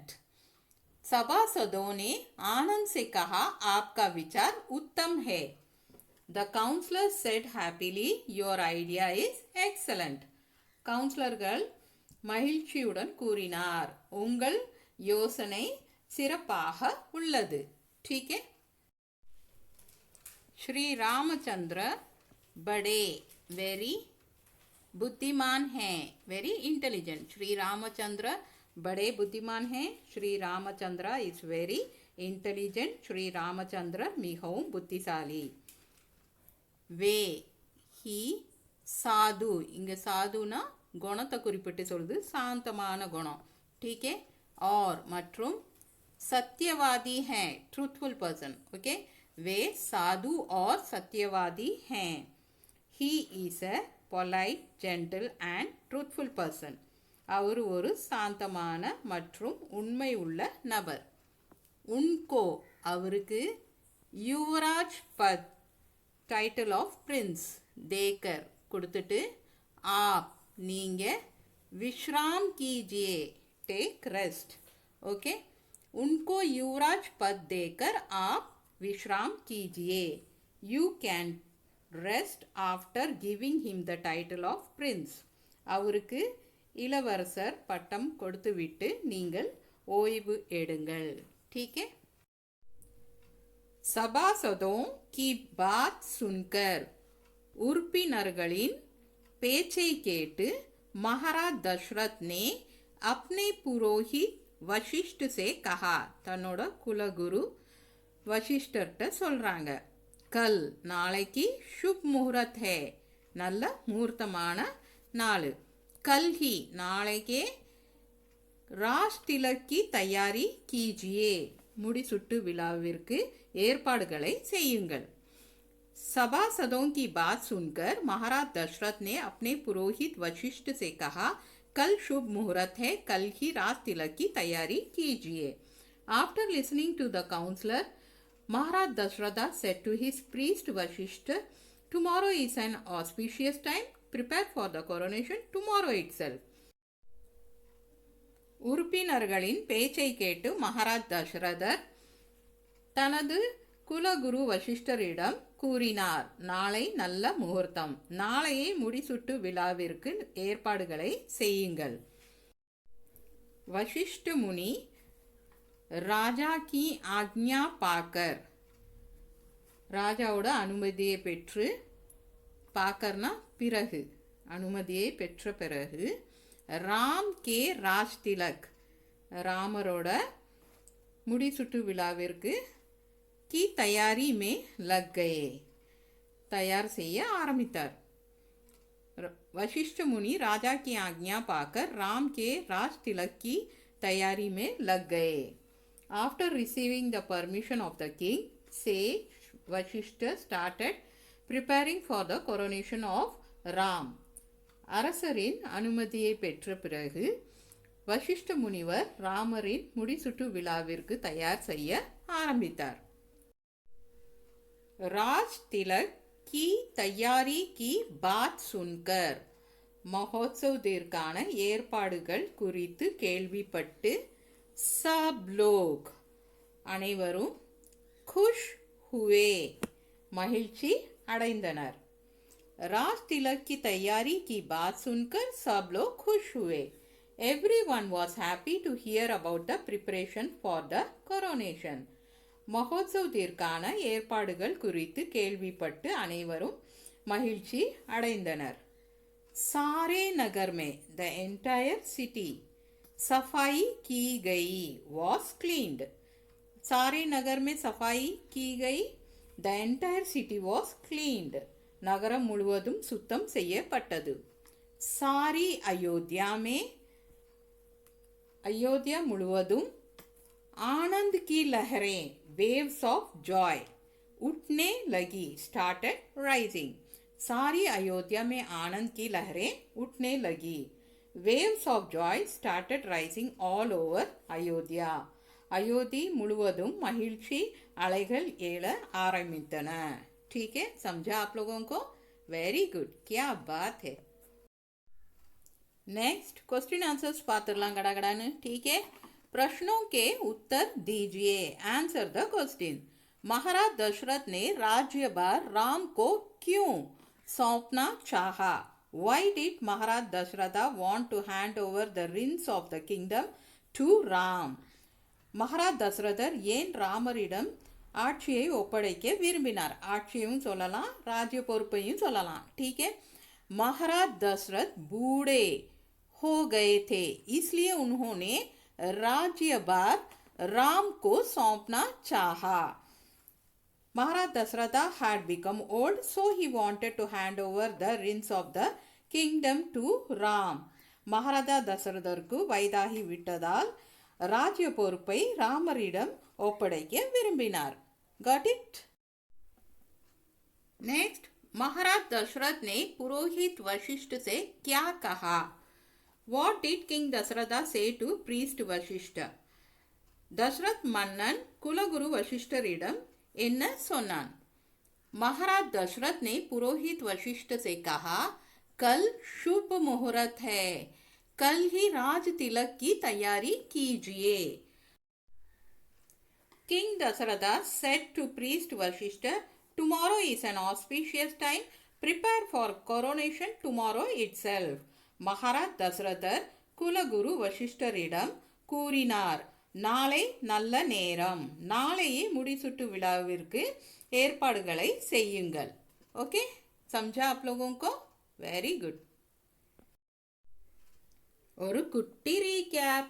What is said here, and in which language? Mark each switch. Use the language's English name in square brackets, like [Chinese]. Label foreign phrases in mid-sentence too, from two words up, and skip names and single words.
[Hindi] सभासदों ने आनंद से कहा आपका विचार उत्तम है. [English] The counselor said happily your idea is excellent. [Tamil] கவுன்சிலர்கள் மகிழ்ச்சியுடன் கூறினார், உங்கள் யோசனை சிறப்பாக உள்ளது. [Hindi] ठीक है. श्री रामचंद्र बड़े वेरी बुद्धिमान हैं, [English] very intelligent. [Hindi] श्री रामचंद्र बड़े बुद्धिमान हैं. श्री रामचंद्र [English] is very intelligent. [Hindi] श्री रामचंद्र [Tamil] மிகவும் புத்திசாலி. [Hindi] वे ही साधु. [Tamil] இங்கே சாதுனா குணத்தை குறிப்பிட்டு சொல்லுது, சாந்தமான குணம். [Hindi] ठीक है. और மற்றும் सत्यवादी हैं, [English] truthful person. [Hindi] ओके. वे साधु और सत्यवादी हैं. [English] he is a polite, gentle and truthful person. [Tamil] அவர் ஒரு சாந்தமான மற்றும் உண்மை உள்ள நபர். [Hindi] உன்கோ அவருக்கு युवराज पद [English] title of prince [Hindi] தேக்கர் கொடுத்துட்டு ஆப் நீங்க विश्राम कीजिए [English] take rest. ஓகே. [Hindi] उनको युवराज पद देकर आप विश्राम कीजिए. [English] You can rest after giving him the title of prince. [Tamil] அவருக்கு இளவரசர் பட்டம் கொடுத்துவிட்டு நீங்கள் ஓய்வு எடுங்கள். [Hindi] ठीक है. सभासदों की बात सुनकर [Tamil] உறுப்பினர்களின் பேச்சை கேட்டு [Hindi] மகாராஜ் தசரத் ने अपने पुरोहित वशिष्ठ से कहा. [Tamil] தன்னோட குலகுரு வசிஷ்டர்கிட்ட சொல்றாங்க, கல் நாளைக்கு [Hindi] शुभ मुहूर्त है, [Tamil] நல்ல முகூர்த்தமான நாள். [Hindi] கல் ही நாளைக்கே राज तिलक की तैयारी कीजिए, [Tamil] முடிசூட்டு விழாவிற்கு ஏற்பாடுகளை செய்யுங்கள். [Hindi] सभासदों की बात सुनकर महाराज दशरथ ने अपने पुरोहित वशिष्ठ से कहा, कल शुभ मुहूर्त है, कल ही राज तिलक की तैयारी कीजिए. [English] After listening to the counselor, Maharaj Dasharatha said to his priest Vashishta, tomorrow is an auspicious time. Prepare for the coronation tomorrow itself. [Tamil] உறுப்பினர்களின் பேச்சை கேட்டு மகாராஜ் தசரதர் தனது குலகுரு வசிஷ்டரிடம் கூறினார், நாளை நல்ல முகூர்த்தம், நாளையே முடிசூட்டு விழாவிற்கு ஏற்பாடுகளை செய்யுங்கள். वशिष्ठ मुनि [Hindi] राजा की आज्ञा पाकर, [Tamil] ராஜாவோட அனுமதியை பெற்று, பாக்கர்னா பிறகு, அனுமதியை பெற்ற பிறகு, [Hindi] राम के राज तिलक, [Tamil] ராமரோட முடிசூட்டு விழாவிற்கு [Hindi] की तैयारी में लग गए, [Tamil] तैयार செய்ய ஆரம்பித்தார். [Hindi] वशिष्ठ मुनि राजा की आज्ञा पाकर राम के राज तिलक की तैयारी में लग गए. [English] After receiving the permission of the king, sage Vashishta started preparing for the coronation of Ram. [Tamil] அரசரின் அனுமதியை பெற்ற பிறகு வசிஷ்ட முனிவர் ராமரின் முடிசூட்டு விழாவிற்கு தயார் செய்ய ஆரம்பித்தார். [Hindi] राज तिलक की तैयारी की बात सुनकर, [Tamil] மகோத்சவத்திற்கான ஏற்பாடுகள் குறித்து கேள்விப்பட்டு [Hindi] सब लोग [Tamil] அனைவரும் [Hindi] खुश हुए [Tamil] மகிழ்ச்சி அடைந்தனர். [Hindi] राज तिलक की तैयारी की बात सुनकर सब लोग खुश हुए. [English] Everyone was happy to hear about the preparation for the coronation. [Tamil] மகோத்சவத்திற்கான ஏற்பாடுகள் குறித்து கேள்விப்பட்டு அனைவரும் மகிழ்ச்சி அடைந்தனர். [Hindi] सारे नगर में [English] the entire city [Hindi] सफाई की गई, [English] was cleaned. [Hindi] सारे नगर में सफाई की गई, [English] the entire city was cleaned. [Tamil] நகரம் முழுவதும் சுத்தம் செய்யப்பட்டது. [Hindi] सारी अयोध्या में, अयोध्या முழுவதும், आनंद की लहरें, [English] waves of joy, [Hindi] उठने लगी, [English] started rising. [Hindi] सारी अयोध्या में आनंद की लहरें उठने लगी. [English] waves of joy started rising all over अयोध्या. [Tamil] अयोध्या मुழுவதும் மகிழ்ச்சி அலைகள் எழ ஆரம்பித்தன. [Hindi] ठीक है, समझा आप लोगों को? [English] very good, [Hindi] क्या बात है. [English] next question answers [Tamil] பார்த்துடலாம் கடகடான்னு. [Hindi] ठीक है, प्रश्नों के उत्तर दीजिए. [English] answer the question. [Hindi] महाराज दशरथ ने राज्यभार राम को क्यों सौंपना चाहा? [English] Why did महाराज दशरथ want to hand over the reins of the kingdom to Ram? [Tamil] மகாராஜ் தசரதர் ஏன் ராமரிடம் ஆட்சியை ஒப்படைக்க விரும்பினார்? ஆட்சியும் சொல்லலாம், ராஜ்ய பொறுப்பையும் சொல்லலாம். [Hindi] ठीक है, महाराज दशरथ बूढ़े हो गए थे, इसलिए उन्होंने राज्यभार राम को सौंपना चाहा. [English] Maharaj Dasharatha had become old, so he wanted to hand over the reins of the kingdom to Ram. [Tamil] மகாராஜா தசரதருக்கு வயதாகி விட்டதால் ராஜ்ய பொறுப்பை ராமரிடம் ஒப்படைக்க விரும்பினார். [English] Got it? Next, [Hindi] महाराज दशरथ ने पुरोहित वशिष्ठ से क्या कहा? [English] What did King Dasharatha say to priest Vashishta? [Tamil] தசரத் மன்னன் குலகுரு வசிஷ்டரிடம் என்ன சொன்னான்? [Hindi] महाराज दशरथ ने पुरोहित वशिष्ठ से कहा, कल शुभ मुहूर्त है, कल ही राज तिलक की तैयारी कीजिए. [English] King Dasharatha said to priest Vashishta, tomorrow is an auspicious time. Prepare for coronation tomorrow itself. [Tamil] மகாராஜ் தசரதர் குலகுரு வசிஷ்டரிடம் கூறினார், நாளை நல்ல நேரம், நாளையே முடிசூட்டு விழாவிற்கு ஏற்பாடுகளை செய்யுங்கள். ஓகே, [Hindi] समझा आप लोगों को? [English] very good. [Tamil] ஒரு குட்டி ரீகேப்.